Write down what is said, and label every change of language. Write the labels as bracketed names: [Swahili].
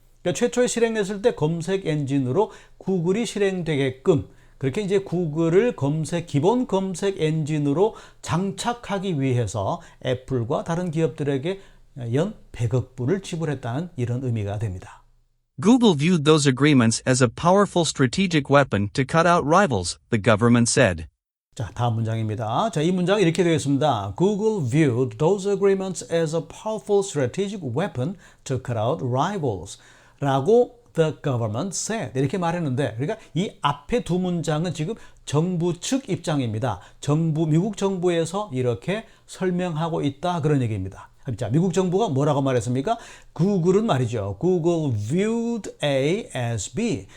[Korean] 그러니까 최초에 실행했을 때 검색 엔진으로 구글이 실행되게끔 그렇게 이제 구글을 기본 검색 엔진으로 장착하기 위해서 애플과 다른 기업들에게 연 100억 불을 지불했다는 이런 의미가 됩니다. [English] Google viewed those agreements as a powerful strategic weapon to cut out rivals, the government said. [Korean] 자, 다음 문장입니다. 자, 이 문장이 이렇게 되어 있습니다. [English] Google viewed those agreements as a powerful strategic weapon to cut out rivals. 라고 the government said. [Korean] 이렇게 말했는데, 그러니까 이 앞에 두 문장은 지금 정부 측 입장입니다. 미국 정부에서 이렇게 설명하고 있다. 그런 얘기입니다. 자, 미국 정부가 뭐라고 말했습니까? 구글은 말이죠. [English] Google viewed A as B.